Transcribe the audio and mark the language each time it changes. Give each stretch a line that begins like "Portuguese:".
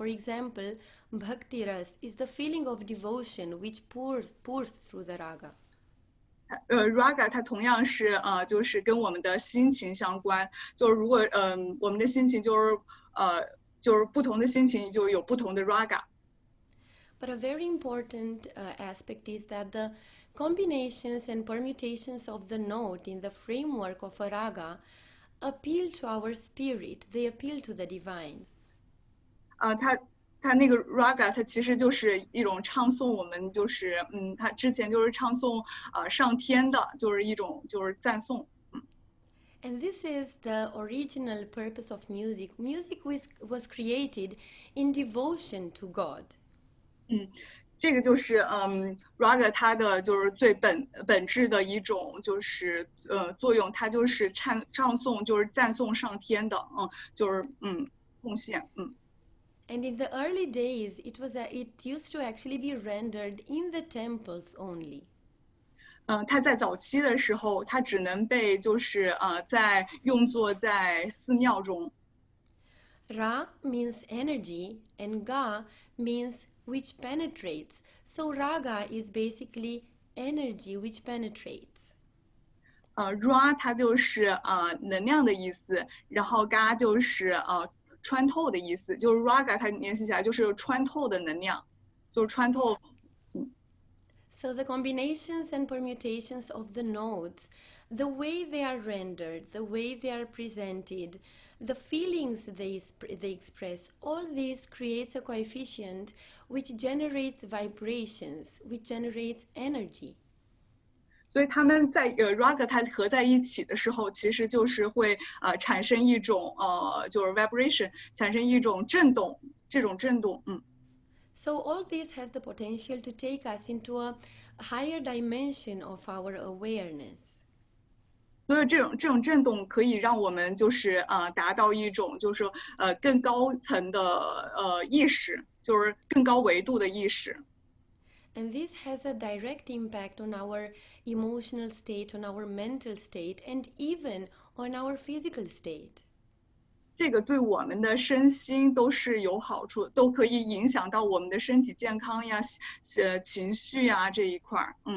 English: For example, Bhakti Ras is the feeling of devotion which pours through the raga.
Chinese: raga 它同样是就是跟我们的心情相关。就是如果我们的心情就是不同的心情就有不同的 raga。
English: But a very important aspect is that the combinations and permutations of the note in the framework of a raga appeal to our spirit, they appeal to the divine.
Chinese: 它那个 raga 它其实就是一种唱诵，我们就是它之前就是唱诵上天的，就是一种就是赞颂。
English: And this is the original purpose of music. Music was created in devotion to God.
Chinese: 这个就是raga 它的就是最本质的一种就是作用，它就是唱诵就是赞颂上天的，就是贡献。
English: And in the early days, it used to actually be rendered in the temples only.
Chinese: 它在早期的时候，它只能被就是用作在寺庙中。
English: Ra means energy and Ga means which penetrates. So raga is basically energy which penetrates.
Chinese: ra 它就是能量的意思，然后 ga 就是穿透的意思，就是 raga 它联系起来就是穿透的能量，就是穿透。
English: So the combinations and permutations of the notes, the way they are rendered, the way they are presented, the feelings they express, all this creates a coefficient which generates vibrations, which generates energy.
Chinese: 所以他们在raga 它合在一起的时候，其实就是会产生一种就是 vibration， 产生一种震动，这种震动。
English: So all this has the potential to take us into a higher dimension of our awareness.
Chinese: 所以这种震动可以让我们就是达到一种就是更高层的意识，就是更高维度的意识。
English: And this has a direct impact on our emotional state, on our mental state, and even on our physical state.
Chinese: 这个对我们的身心都是有好处，都可以影响到我们的身体健康呀、情绪呀这一块儿。